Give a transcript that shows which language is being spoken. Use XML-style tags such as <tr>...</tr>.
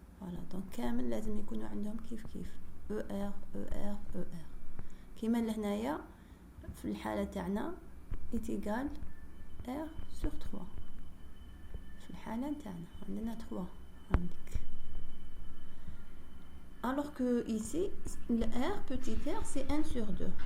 <fr>Voilà, donc</fr> <ar>كامل لازم يكونوا عندهم كيف ER ER ER. كيما لهنايا في الحالة تاعنا</ar> <fr>est égal R sur 3.</fr> <ar>في الحالة تاعنا عندنا 3 عندك.</ar> <fr>Alors que ici, le R, petit r, c'est 1 sur 2.</fr>